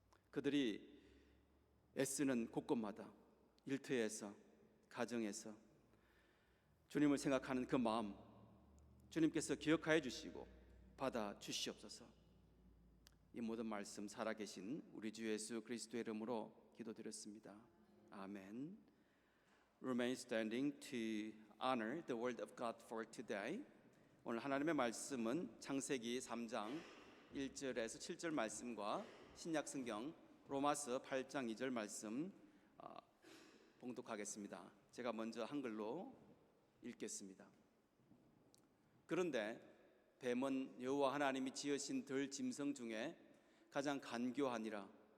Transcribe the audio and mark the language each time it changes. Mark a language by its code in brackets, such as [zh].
[ko] 그들이 애쓰는 곳곳마다 일터에서, 가정에서 주님을 생각하는 그 마음 주님께서 기억하여 주시고 받아 주시옵소서. 이 모든 말씀 살아계신 우리 주 예수 그리스도의 이름으로 기도드렸습니다. 아멘. [en] Remain standing to honor the word of God for today. [ko] 오늘 하나님의 말씀은 창세기 3장 1절에서 7절 말씀과 신약성경 로마서 8장 2절 말씀 봉독하겠습니다. 제가 먼저 한글로 읽겠습니다. 그런데 뱀은 여호와 하나님이 지으신 들 짐승 중에 가장 간교하니라.